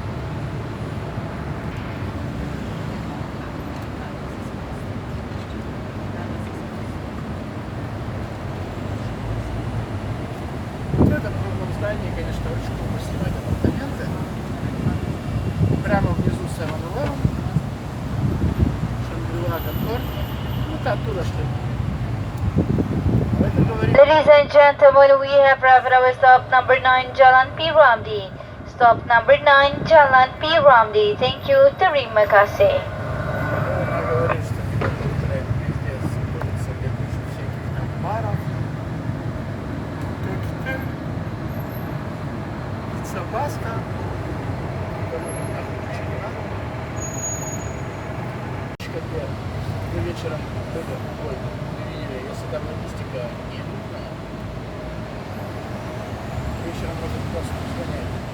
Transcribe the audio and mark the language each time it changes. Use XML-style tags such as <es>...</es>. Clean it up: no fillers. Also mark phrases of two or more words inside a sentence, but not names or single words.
<ru>В этом круглом здании, конечно, очень круто снимать апартаменты. Прямо внизу 7-Eleven, Шангрила, Конкорд. Вот оттуда что ли.</ru> <en>Ladies and gentlemen, we have arrived at stop number 9, Jalan P Ramlee. Stop number 9, Jalan P Ramlee. Thank you,</en> <ms>terima kasih.</ms> <ru>Она говорит, что блядь, везде находится куча всяких там баров. Пицца-баста. Вы вечером видели, если там логистика не нужна, вечером можно просто сгонять.</ru>